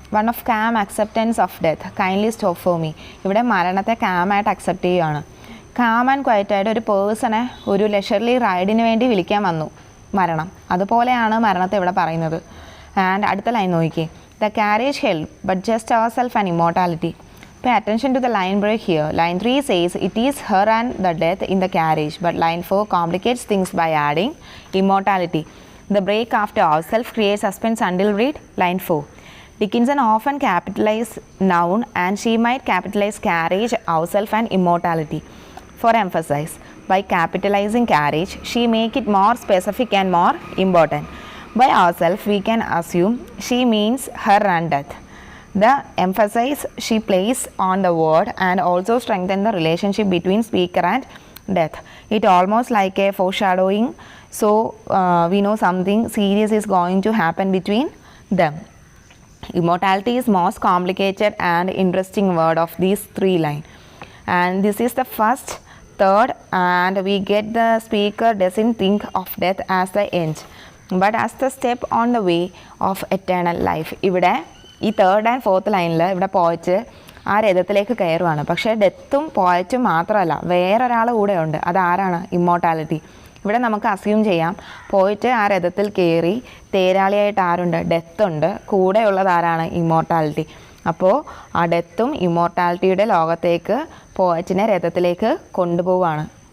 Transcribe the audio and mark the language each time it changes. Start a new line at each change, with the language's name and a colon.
English: One of calm acceptance of death kindly stop for me.
Malayalam: ഇവിടെ മരണത്തെ കാമായിട്ട് accept ചെയ്യുകയാണ്. Calm and ക്വയറ്റായിട്ട് ഒരു പേഴ്സണെ ഒരു ലെഷർലി റൈഡിന് വേണ്ടി വിളിക്കാൻ വന്നു മരണം. അതുപോലെയാണ് മരണത്തെ ഇവിടെ പറയുന്നത്. ആൻഡ് അടുത്ത ലൈൻ നോക്കിയേ.
English: The carriage held but just ourself and immortality. Pay attention to the line break here. Line 3 says it is her and the death in the carriage, but line 4 complicates things by adding immortality. The break after ourself creates suspense until read line 4. Dickinson often capitalize noun and she might capitalize carriage, ourself and immortality. For emphasize, by capitalizing carriage, she make it more specific and more important. By ourself, we can assume she means her and death. The emphasis she places on the word and also strengthen the relationship between speaker and death. It almost like a foreshadowing, so we know something serious is going to happen between them. Immortality is most complicated and interesting word of these 3 lines, and this is the first, third, and we get the speaker doesn't think of death as the end but as the step on the way of eternal life.
Malayalam: ഇവിടെ ഈ third and fourth ലൈനിൽ ഇവിടെ പോയിറ്റ് ആ രഥത്തിലേക്ക് കയറുവാണ്. പക്ഷേ ഡെത്തും പോയറ്റും മാത്രമല്ല, വേറൊരാൾ കൂടെ ഉണ്ട്. അതാരാണ്? ഇമ്മോർട്ടാലിറ്റി. ഇവിടെ നമുക്ക് അസ്യൂം ചെയ്യാം പോയിട്ട് ആ രഥത്തിൽ കയറി തേരാളിയായിട്ട് ആരുണ്ട്? ഡെത്തുണ്ട്. കൂടെയുള്ളത് ആരാണ്? ഇമ്മോർട്ടാലിറ്റി. അപ്പോൾ ആ ഡെത്തും ഇമ്മോർട്ടാലിറ്റിയുടെ ലോകത്തേക്ക് പോയറ്റിനെ രഥത്തിലേക്ക് കൊണ്ടുപോവുകയാണ്.